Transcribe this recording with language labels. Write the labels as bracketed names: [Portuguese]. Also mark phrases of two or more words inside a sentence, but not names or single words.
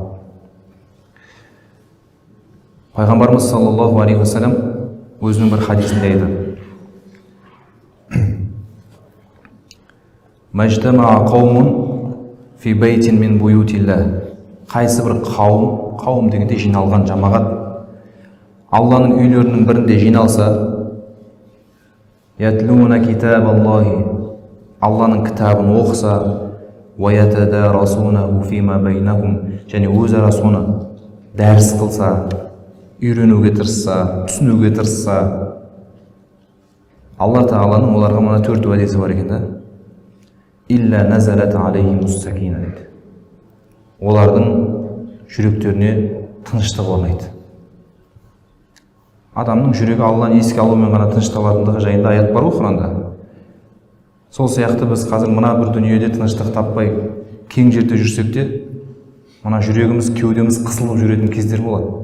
[Kazakh] Пайғамбарымыз [Arabic] صلى الله عليه وسلم [Kazakh] өзінің бір хадисінде айтады: [Arabic] ما اجتمع قوم في بيت من بيوت الله. [Kazakh] Қайсы бір қауым дегенде жиналған жамағат Алланың үйлерінің бірінде жиналса, [Arabic] يتلون كتاب الله, [Kazakh] Алланың кітабын оқыса, [Arabic] ويتدارسونه فيما بينهم, [Kazakh] және өзара соны дәріс қылса, үйренуге тырысса, түсінуге тырысса, Алла Тағаланың оларға мына 4 уәдесі бар екен да. [Arabic] إلا نزلت عليهم السكينة дейді. [Kazakh] Олардың жүректеріне тыныштық орнайды. Адамның жүрегі Алланы еске алумен ғана тынышталатындығы жайында аят бар ғой Құранда. Сол сияқты біз қазір мына бір дүниеде тыныштық таппай кең жерде жүрсек те, мына жүрегіміз, кеудеміз қысылып жүретін кездер болады.